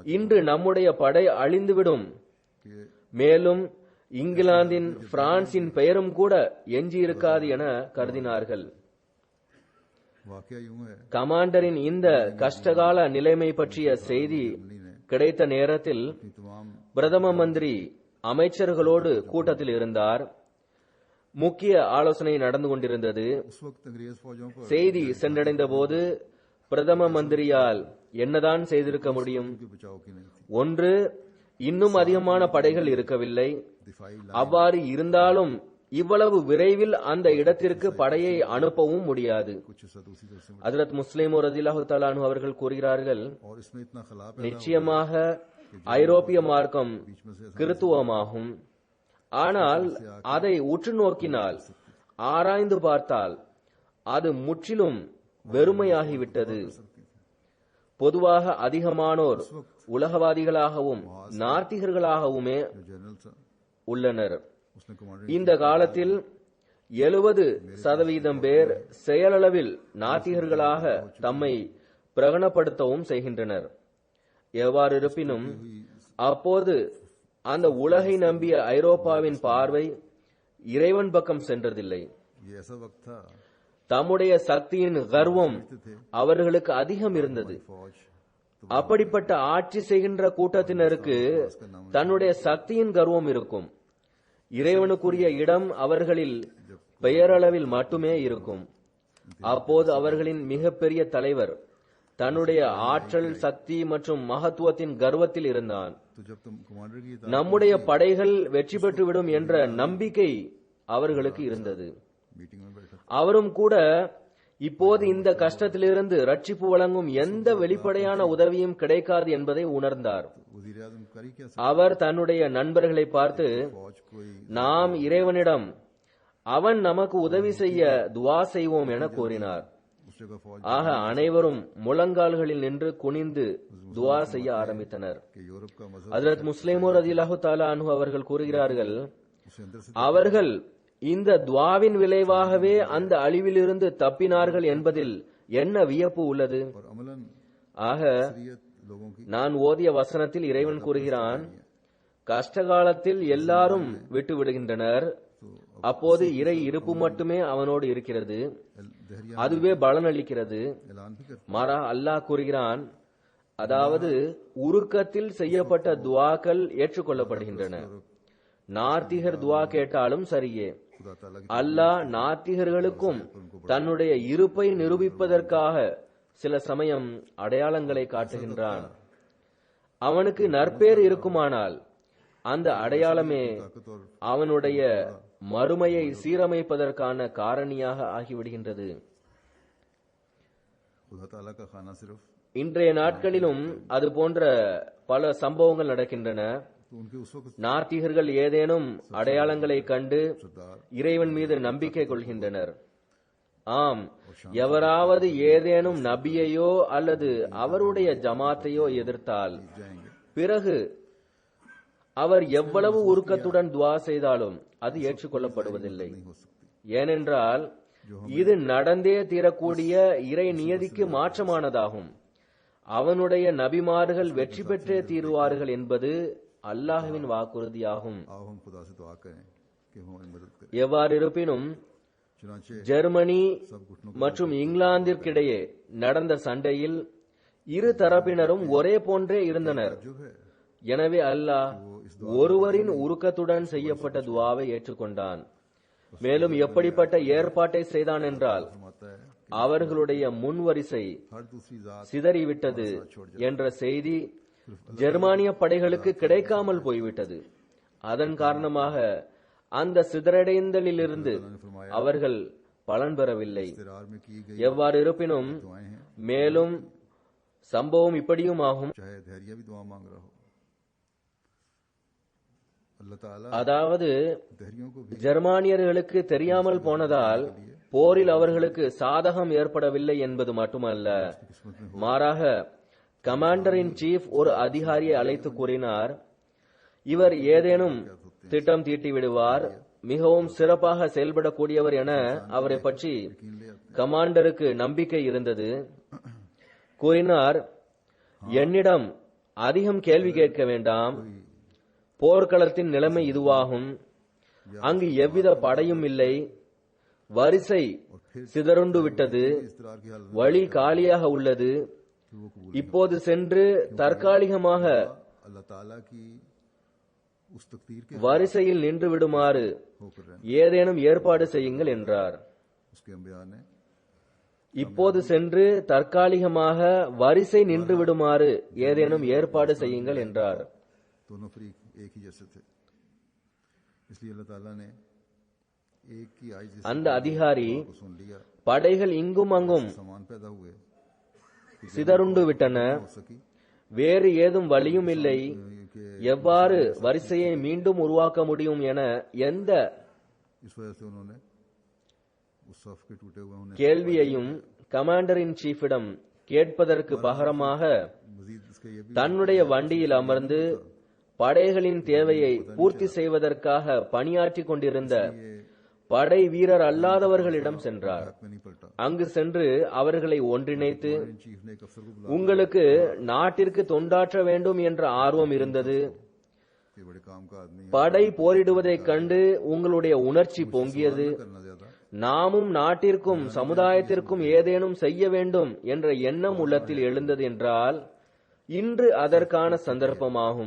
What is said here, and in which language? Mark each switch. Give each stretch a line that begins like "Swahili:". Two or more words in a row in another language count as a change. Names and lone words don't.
Tamil: இன்று நம்முடைய படை அழிந்துவிடும்,
Urdu: कि
Tamil: மேலும் இங்கிலாந்தின் பிரான்சின் பெயரும் கூட எஞ்சி இருக்காது என கருதினார்கள்.
Urdu: واقعہ یوں ہے
Tamil: கமாண்டரின் இந்த கஷ்டகால நிலைமை பற்றிய செய்தி கிடைத்த நேரத்தில்
Urdu: کہ تمام
Tamil: பிரதம மந்திரி அமைச்சர்களோடு கூட்டத்தில் இருந்தார். முக்கிய ஆலோசனை நடந்து கொண்டிருந்தது.
Urdu: اس وقت انگریز فوجوں پر
Tamil: செய்தி சென்றடைந்த போது பிரதம மந்திரியால் என்னதான் செய்திருக்க முடியும்?
Urdu: کے بچاؤ کی نہیں تھی.
Tamil: ஒன்று, இன்னும் அதிகமான படைகள் இருக்கவில்லை.
Urdu: दिफाई
Tamil: அவ்வாறு இருந்தாலும் இவ்வளவு விரைவில் அந்த இடத்திற்கு படையை அனுப்பவும் முடியாது.
Urdu: کچھ حصہ دوسری طرف سے
Tamil: ஹஜ்ரத் முஸ்லிம்
Arabic: رضي الله تعالى عنه
Tamil: அவர்கள் கூறுகிறார்கள்,
Urdu: اور اس میں اتنا خلا پیدا
Tamil: நிச்சயமாக ஐரோப்பிய மார்க்கம் கிறித்துவமாகும். ஆனால் அதை உற்று நோக்கினால், ஆராய்ந்து பார்த்தால் அது முற்றிலும் வெறுமையாகிவிட்டது. பொதுவாக அதிகமானோர் உலகவாதிகளாகவும் நாத்திகர்களாகவுமே
Urdu: جو جنرل تھا
Tamil: உள்ளனர்.
Urdu: اس نے کمانڈر
Tamil: இந்த காலத்தில் 70% பேர் செயலளவில் நாத்திகர்களாக தம்மை பிரகடனப்படுத்தவும் செய்கின்றனர். எவ்வாறு இருப்பினும் அப்போது அந்த உலகை நம்பிய ஐரோப்பாவின் பார்வை இறைவன் பக்கம் சென்றதில்லை.
Urdu: یہ ایسا وقت تھا
Tamil: தம்முடைய சக்தியின் கர்வம் அவர்களுக்கு அதிகம் இருந்தது.
Urdu: फौज
Tamil: அப்படிப்பட்ட ஆட்சி செய்கின்ற கூட்டத்தினருக்கு தன்னுடைய சக்தியின் கர்வம் இருக்கும். இறைவனுக்குரிய இடம் அவர்களில் பெயரளவில் மட்டுமே இருக்கும். அப்போது அவர்களின் மிகப்பெரிய தலைவர் தன்னுடைய ஆற்றல், சக்தி மற்றும் மகத்துவத்தின் கர்வத்தில் இருந்தான்.
Urdu: تو جب تم کمانڈر کی
Tamil: நம்முடைய படைகள் வெற்றி பெற்றுவிடும் என்ற நம்பிக்கை அவர்களுக்கு இருந்தது.
Urdu: میٹنگ میں بیٹھا
Tamil: அவரும் கூட இப்போது இந்த கஷ்டத்திலிருந்து ரட்சிப்பு வழங்கும் எந்த வெளிப்படையான உதவியும் கிடைக்காது என்பதை உணர்ந்தார்.
Urdu: وزیر اعظم کری کیا
Tamil: அவர் தன்னுடைய நண்பர்களை பார்த்து,
Urdu: فوج کوئی
Tamil: நாம் இறைவனிடம் அவன் நமக்கு உதவி செய்ய துவா செய்வோம் என கூறினார்.
Urdu: اس جگہ فوج
Tamil: ஆக அனைவரும் முழங்கால்களில் நின்று குனிந்து துவா செய்ய ஆரம்பித்தனர்.
Urdu: کہ یورپ کا مذہب
Tamil: ஹஜ்ரத் முஸ்லிமோ
Arabic: رضي الله تعالى عنه
Tamil: அவர்கள் கூறுகிறார்கள்,
Urdu: اسے اندر سے
Tamil: அவர்கள் இந்த துவாவின் விளைவாகவே அந்த அழிவிலிருந்து தப்பினார்கள் என்பதில் என்ன வியப்பு உள்ளது.
Urdu: اور عملاً
Tamil: ஆக
Urdu: شریعت لوگوں کی
Tamil: நான் ஓதிய வசனத்தில் இறைவன் கூறுகிறான், கஷ்டகாலத்தில் எல்லாரும் விட்டு விடுகின்றனர், அப்போது இறை இருப்பு மட்டுமே அவனோடு இருக்கிறது,
Urdu: दहरिया
Tamil: அதுவே பலனளிக்கிறது.
Urdu: اعلان بھی کرتے
Tamil: மாறா அல்லாஹ் கூறுகிறான், அதாவது உருக்கத்தில் செய்யப்பட்ட துவாக்கள் ஏற்றுக்கொள்ளப்படுகின்றன. நாத்திகர் துவா கேட்டாலும் சரியே.
Urdu: خدا تعالیٰ کی
Tamil: அல்லாஹ் நாத்திகர்களுக்கும் தன்னுடைய இருப்பை நிரூபிப்பதற்காக சில சமயம் அடையாளங்களை காட்டுகின்றான். அவனுக்கு நற்பேர் இருக்குமானால் அந்த அடையாளமே
Urdu: طاقت اور
Tamil: அவனுடைய மறுமையை சீரமைப்பதற்கான காரணியாக ஆகிவிடுகின்றது.
Urdu: خدا تعالیٰ کا خانہ صرف
Tamil: இன்றைய நாட்களிலும் அது போன்ற பல சம்பவங்கள் நடக்கின்றன.
Urdu: تو ان کے اس وقت
Tamil: நாத்திகர்கள் ஏதேனும் அடையாளங்களை கண்டு
Urdu: सरदार
Tamil: இறைவன் மீது நம்பிக்கை கொள்கின்றனர். ஆம், எவராவது ஏதேனும் நபியையோ அல்லது அவருடைய ஜமாத்தையோ எதிர்த்தால்
Urdu: जाएंगे
Tamil: பிறகு அவர் எவ்வளவு உருக்கத்துடன் துவா செய்தாலும் அது ஏற்றுக்கொள்ளப்படுவதில்லை.
Urdu: نہیں ہو سکتی
Tamil: ஏனென்றால் இது நடந்தே தீரக்கூடிய இறை நியதிக்கு மாற்றமானதாகும். அவனுடைய நபிமார்கள் வெற்றி பெற்றே தீருவார்கள் என்பது அல்லாஹ்வின் வாக்குறுதியாகும்.
Urdu: آؤ ہم خدا سے دعا کریں کہ وہ ہماری مدد کرے
Tamil: எவ்வாறு இருப்பினும்
Urdu: चुनाचे
Tamil: ஜெர்மனி
Urdu: سب گھٹنوں
Tamil: மற்றும் இங்கிலாந்திற்கிடையே நடந்த சண்டையில் இரு தரப்பினரும் ஒரே போன்றே இருந்தனர்.
Urdu: جو ہے
Tamil: எனவே அல்லாஹ் ஒருவரின் உருக்கத்துடன் செய்யப்பட்ட துவாவை ஏற்றுக்கொண்டான். மேலும் எப்படிப்பட்ட ஏற்பாட்டை செய்தான் என்றால்
Urdu: فرماتا ہے
Tamil: அவர்களுடைய முன்வரிசை
Urdu: ہر دوسری ذات
Tamil: சிதறிவிட்டது என்ற செய்தி ஜெர்மானிய படைகளுக்கு கிடைக்காமல் போய்விட்டது. அதன் காரணமாக அந்த சிதறடைந்தலிலிருந்து அவர்கள் பலன் பெறவில்லை.
Urdu: اضطرار میں کی گئی
Tamil: எவ்வாறு இருப்பினும்
Urdu: دعائیں ہیں
Tamil: மேலும் சம்பவம் இப்படியும் ஆகும்.
Urdu: چاہے دھیریہ بھی دعا مانگ رہا ہو اللہ تعالیٰ
Tamil: அதாவது
Urdu: دھیریوں کو بھی
Tamil: ஜெர்மானியர்களுக்கு தெரியாமல் போனதால் போரில் அவர்களுக்கு சாதகம் ஏற்படவில்லை என்பது மட்டுமல்ல,
Urdu: قسمت میں
Tamil: மாறாக
English: commander in chief
Tamil: ஒரு அதிகாரியை அழைத்து கூறினார், இவர் ஏதேனும் திட்டம் தீட்டி விடுவார், மிகவும் சிறப்பாக செயல்படக்கூடியவர் என அவரை பற்றி
Urdu: یقین لے آتے
Tamil: கமாண்டருக்கு நம்பிக்கை இருந்தது. கூறினார், என்னிடம் அதிகம் கேள்வி கேட்க வேண்டாம், போர்க்களத்தின் நிலைமை இதுவாகும், அங்கு எவ்வித படையும் இல்லை, வரிசை சிதறுண்டு விட்டது,
Urdu: اضطرار کی حالت
Tamil: வழி காலியாக உள்ளது,
Urdu: پھر وہ قبول
Tamil: இப்போது சென்று தற்காலிகமாக
Urdu: اللہ تعالیٰ کی اس تقدیر کے
Tamil: வரிசையில் நின்று விடுமாறு
Urdu: ہو کر رہنا
Tamil: ஏதேனும் ஏற்பாடு செய்யுங்கள் என்றார்.
Urdu: اس کے انبیاء نے
Tamil: இப்போது சென்று தற்காலிகமாக வரிசை நின்று விடுமாறு ஏதேனும் ஏற்பாடு செய்யுங்கள் என்றார்.
Urdu: دونوں فریق ایک ہی جیسے تھے، اس لیے اللہ تعالیٰ نے ایک کی آیت
Tamil: அந்த அதிகாரி
Urdu: کو سن لیا,
Tamil: படைகள் இங்கும் அங்கும்
Urdu: سامان پیدا ہوئے
Tamil: சிதறுண்டு விட்டன,
Urdu: ہو سکی
Tamil: வேறு ஏதும் வழியும் இல்லை,
Urdu: कि
Tamil: எவ்வாறு வரிசையை மீண்டும் உருவாக்க முடியும் என எந்த
Urdu: اس وجہ سے انہوں نے اس صف کے ٹوٹے ہوئے انہیں
Tamil: கேள்வியையும்
English: commander in chief-இடம்
Tamil: கேட்பதற்கு பகரமாக
Urdu: مزید اس کے یہ بھی
Tamil: தன்னுடைய வண்டியில் அமர்ந்து படைகளின் தேவையை பூர்த்தி செய்வதற்காக பணியாற்றிக் கொண்டிருந்த படை வீரர் அல்லாதவர்களிடம் சென்றார்.
Urdu: حق میں نہیں پلٹا.
Tamil: அங்கு சென்று அவர்களை ஒன்றிணைத்து,
Urdu: چیف نے ایک افسر کو بلا
Tamil: உங்களுக்கு நாட்டிற்கு தொண்டாற்ற வேண்டும் என்ற ஆர்வம் இருந்தது.
Urdu: کہ بڑے کام کا آدمی ہے,
Tamil: படை போரிடுவதைக் கண்டு உங்களுடைய உணர்ச்சி பொங்கியது.
Urdu: کرنا زیادہ
Tamil: நாமும் நாட்டிற்கும் சமுதாயத்திற்கும் ஏதேனும் செய்ய வேண்டும் என்ற எண்ணம் உள்ளத்தில் எழுந்தது என்றால் இன்று அதற்கான சந்தர்ப்பமாகும்.